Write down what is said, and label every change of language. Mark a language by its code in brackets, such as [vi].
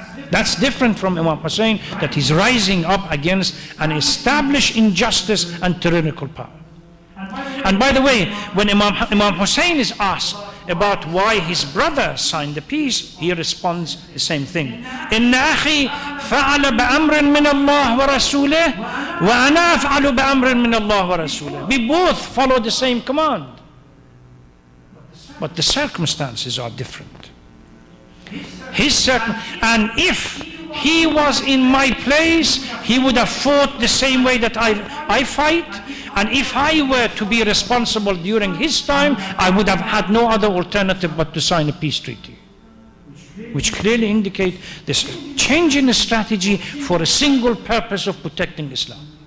[en] That's different from Imam Hussein, that he's rising up against an established injustice and tyrannical power. And by the way, when Imam Hussein is asked about why his brother signed the peace, he responds the same thing. [ar] إن أخي فعل بأمر من الله ورسوله وأنا أفعل بأمر من الله ورسوله. [en] We both follow the same command, but the circumstances are different. And if he was in my place, he would have fought the same way that I fight. And if I were to be responsible during his time, I would have had no other alternative but to sign a peace treaty, which clearly indicate this change in the strategy for a single purpose of protecting Islam.